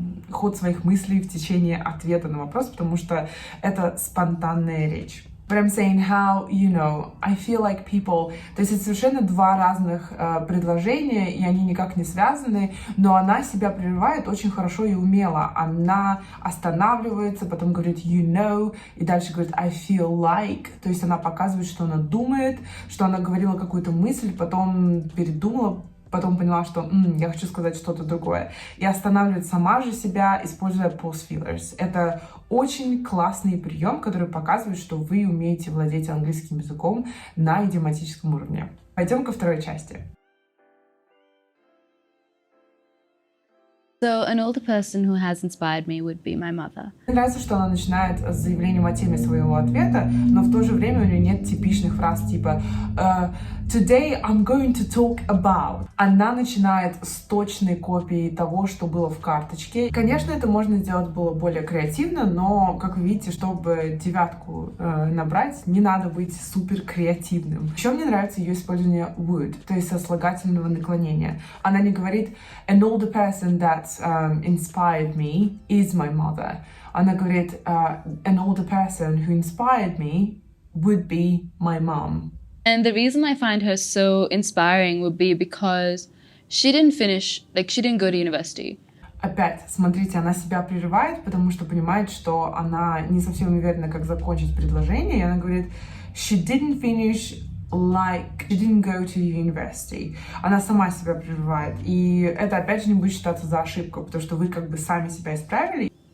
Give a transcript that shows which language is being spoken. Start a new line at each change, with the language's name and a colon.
Russian: ход своих мыслей в течение ответа на вопрос, потому что это спонтанная речь.
English: But I'm saying how, I feel like people...
Russian: То есть это совершенно два разных предложения, и они никак не связаны, но она себя прерывает очень хорошо и умело. Она останавливается, потом говорит и дальше говорит
English: I feel like.
Russian: То есть она показывает, что она думает, что она говорила какую-то мысль, потом передумала, потом поняла, что я хочу сказать что-то другое. И останавливает сама же себя, используя pause feelers. Это очень классный прием, который показывает, что вы умеете владеть английским языком на идиоматическом уровне. Пойдем ко второй части.
English: So an older person who has inspired me would be my mother.
Russian: Мне нравится, что она начинает с заявлением о теме своего ответа, но в то же время у нее нет типичных фраз типа
English: «Today I'm going to talk about».
Russian: Она начинает с точной копией того, что было в карточке. Конечно, это можно сделать было более креативно, но, как вы видите, чтобы 9 набрать, не надо быть супер креативным. Еще мне нравится ее использование would, то есть сослагательного наклонения. Она не говорит
English: «An older person that inspired me is my mother».
Russian: Она говорит
English: «An older person who inspired me would be my mom». And the reason I find her so inspiring would be because she didn't finish, like she didn't go to university.
Russian: Опять, смотрите, она себя прерывает, потому что понимает, что она не совсем уверена, как закончить предложение, и она говорит
English: «She didn't finish like she didn't go to university».
Russian: Она сама себя прерывает, и это опять же не будет считаться за ошибку, потому что вы как бы сами себя исправили.